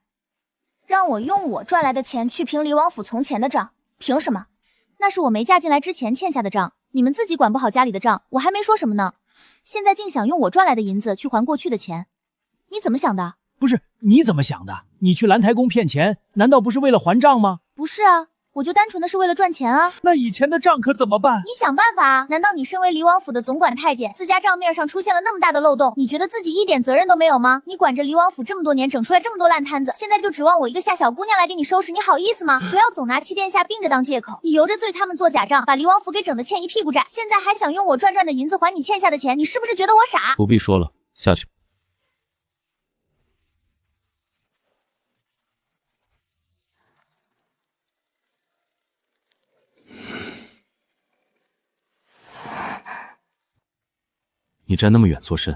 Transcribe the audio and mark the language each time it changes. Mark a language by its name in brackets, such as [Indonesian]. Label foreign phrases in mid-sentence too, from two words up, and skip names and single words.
[Chinese] 讓我用我賺來的錢去平李王府從前的賬？憑什麼？那是我沒嫁進來之前欠下的賬，你們自己管不好家裡的賬，我還沒說什麼呢。現在竟想用我賺來的銀子去還過去的錢，你怎麼想的？不是，你怎麼想的？你去蘭台宮騙錢，難道不是為了還賬嗎？不是啊，我就單純的是為了賺錢啊。那以前的賬可怎麼辦？你想辦法啊！難道你身為離王府的總管太監，自家賬面上出現了那麼大的漏洞，你覺得自己一點責任都沒有嗎？你管着離王府這麼多年，整出來這麼多爛攤子，現在就指望我一個夏小姑娘來給你收拾，你好意思嗎？不要總拿七殿下病着當借口，你由着罪他們做假賬，把離王府給整得欠一屁股債，現在還想用我賺的銀子還你欠下的錢，你是不是覺得我傻？不必說了，下去。你站那麼遠做甚？